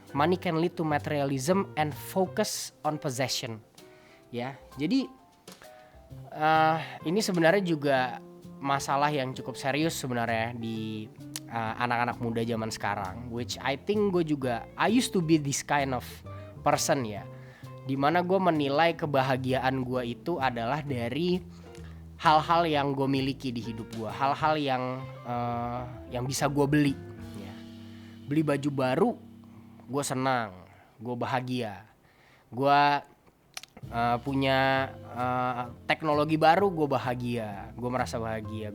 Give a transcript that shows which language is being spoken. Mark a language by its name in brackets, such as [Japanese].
[English] Money can lead to materialism and focus on possession. [Indonesian] Ya, jadi ini sebenarnya juga masalah yang cukup serius sebenarnya di anak-anak muda zaman sekarang. [English] Which I think I used to be this kind of person ya. [Indonesian] Dimana gue menilai kebahagiaan gue itu adalah dari hal-hal yang gue miliki di hidup gue, hal-hal yang bisa gue beli. Ya. Beli baju baru, gue senang, gue bahagia. Gue punya teknologi baru, gue bahagia, gue merasa bahagia.